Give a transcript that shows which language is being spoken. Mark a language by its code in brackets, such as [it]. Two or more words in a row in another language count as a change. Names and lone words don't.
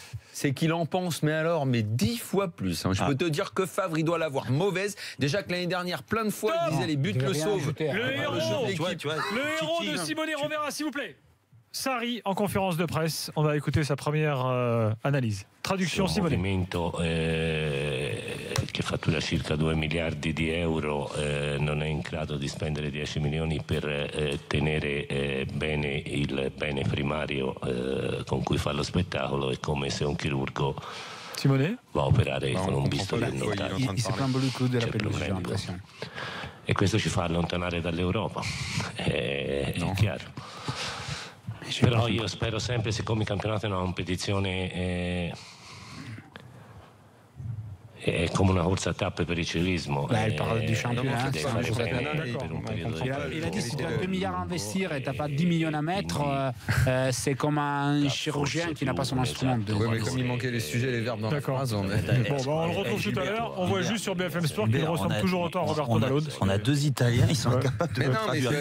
[fr] c'est qu'il en pense, mais 10 fois plus. Je peux te dire que Favre, il doit l'avoir mauvaise. Déjà que l'année dernière, plein de fois, il disait les buts le sauvent. Le héros, Tu vois, le héros de Simone Rovera, s'il vous plaît. Sarri en conférence de presse. On va écouter sa première analyse. Traduction [it] un Simone. movimento che fattura circa 2 miliardi di euro non è in grado di spendere 10 milioni per tenere bene il bene primario con cui fa lo spettacolo. È come se un chirurgo Simone. va a operare con un [fr] comprend [it] bisturi [fr] pas de quoi il est en [it] annotato. [fr] train de Il s'est parler. plaint beaucoup de la [it] C'è [fr] pelouse, j'ai [it] problema. [fr] l'impression. [it] E questo ci fa allontanare dall'Europa, è chiaro. Però io spero sempre, siccome il campionato è una competizione è come una corsa a tappe per il ciclismo, [fr] il parle du championnat. [it] deve fare [fr] D'accord. [it] bene per un periodo di [fr] Il a dit si tu as 2 milliards à investir et tu n'as pas 10 Et millions à mettre, c'est comme un chirurgien qui n'a pas son instrument. Oui, mais comme il manquait les sujets, les verbes dans la D'accord. phrase, on Bon, on le retrouve tout à l'heure. On voit juste sur BFM Sport qu'il Gilbert, ressemble on a- toujours autant à Roberto Malone. On a deux Italiens, ils sont incapables de Mais non, mais traduire.